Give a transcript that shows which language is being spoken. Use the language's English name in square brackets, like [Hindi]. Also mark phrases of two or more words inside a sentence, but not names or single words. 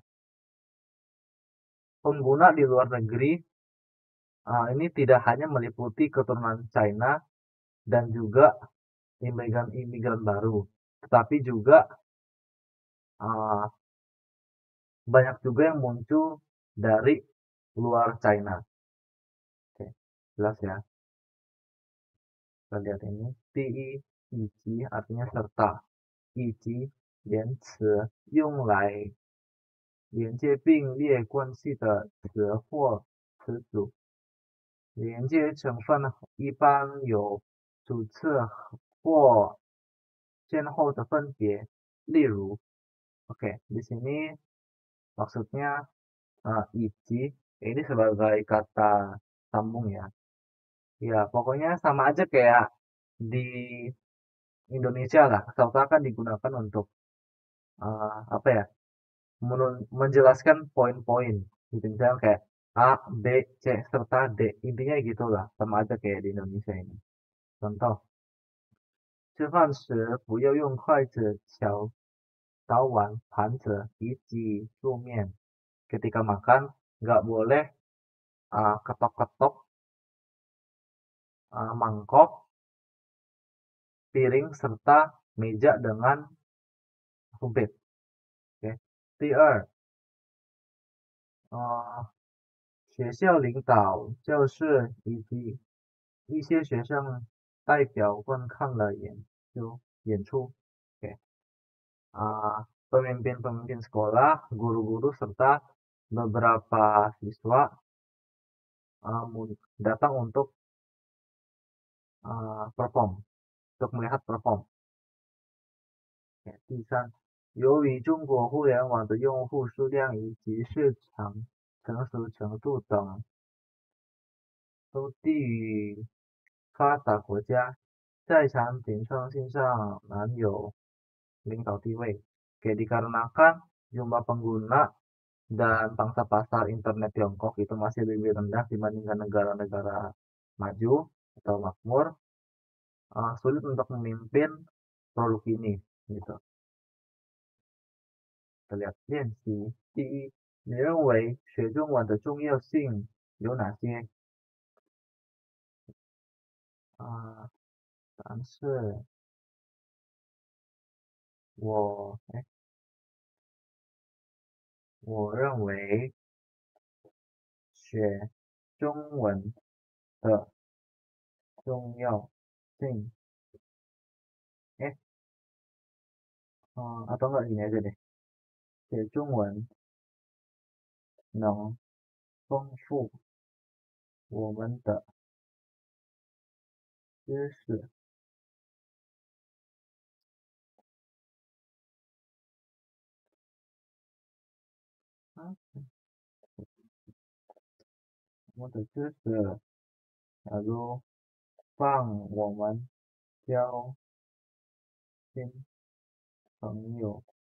[Indonesian] Pengguna di luar negeri ini tidak hanya meliputi keturunan China dan juga imigran baru, tetapi juga banyak juga yang muncul dari luar China. Oke, jelas ya. Kita lihat ini, ti, ichi artinya serta, [Chinese] ichi 连词用来连接并列关系的词或词组，连接成分一般有主次或先后的分别。 [Indonesian] 例如 ，oke, di sini maksudnya ichi ini sebagai kata sambung ya. Ya, pokoknya sama aja kayak di Indonesia lah, asalkan digunakan untuk apa ya, menjelaskan poin-poin gitu. Misalnya kayak A, B, C, serta D. Intinya gitulah, sama aja kayak di Indonesia ini. Contoh, [Chinese] 吃饭时不要用筷子敲刀碗、盘子以及桌面. [Indonesian] Ketika makan, nggak boleh ketok-ketok mangkok, piring, serta meja dengan sumpit. Oke. [Chinese] 第二，学校领导、教师以及一些学生代表观看了演出. [Indonesian] Oke. Pemimpin-pemimpin sekolah, guru-guru, serta beberapa siswa datang untuk perform, untuk melihat perform. [Chinese] 第三，由于中国互联网的用户数量以及市场成熟程度等都低于发达国家，在产品创新上难有领导地位. [Indonesian] Oke, dikarenakan jumlah pengguna dan pangsa pasar internet Tiongkok itu masih lebih rendah dibandingkan negara-negara maju atau makmur, sulit untuk memimpin produk ini gitu. Kita lihat 练习。 [Chinese] 第一，你认为学中文的重要性有哪些？答案是我认为学中文的重要性 [Indonesian] atau enggak gini aja deh, [Chinese] 学中文能丰富我们的知识。我们的知识，假如帮我们交新朋友，